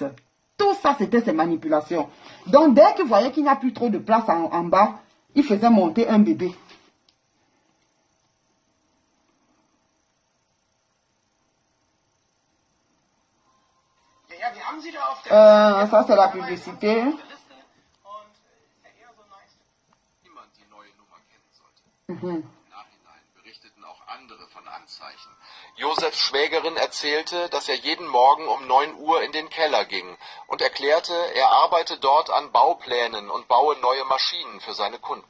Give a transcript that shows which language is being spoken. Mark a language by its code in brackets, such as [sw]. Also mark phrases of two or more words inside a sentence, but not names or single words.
[fr] Tout ça c'était ses manipulations. Donc dès qu'il voyait qu'il n'y a plus trop de place en bas, il faisait monter un bébé. Ça c'est la publicité. [de] Im Nachhinein berichteten auch andere von Anzeichen. Josefs Schwägerin erzählte, dass er jeden Morgen um 9 Uhr in den Keller ging und erklärte, er arbeite dort an Bauplänen und baue neue Maschinen für seine Kunden.